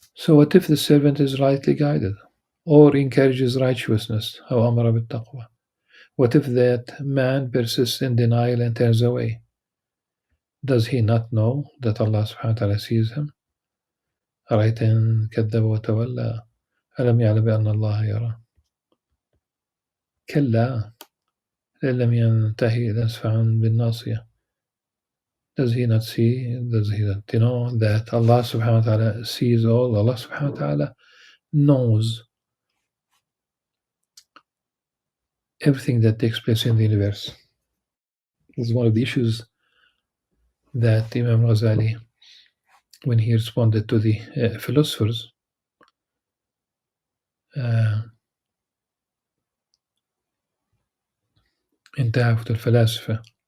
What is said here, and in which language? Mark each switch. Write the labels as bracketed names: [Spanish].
[English] So what if the servant is rightly guided or encourages righteousness? How amara bit-taqwa? What if that man persists in denial and turns away? Does he not know that Allah subhanahu wa ta'ala sees him? [Arabic] أرأيت إن كذب وتولى ألم يعلم بأن الله يرى كلا لئن لم ينتهي لنسفعا بالناصية. [English] Does he not see? Does he not know that Allah subhanahu wa ta'ala sees all? Allah subhanahu wa ta'ala knows everything that takes place in the universe. This is one of the issues that Imam Al-Ghazali, when he responded to the philosophers, [Arabic] انتهى الفلاسفة,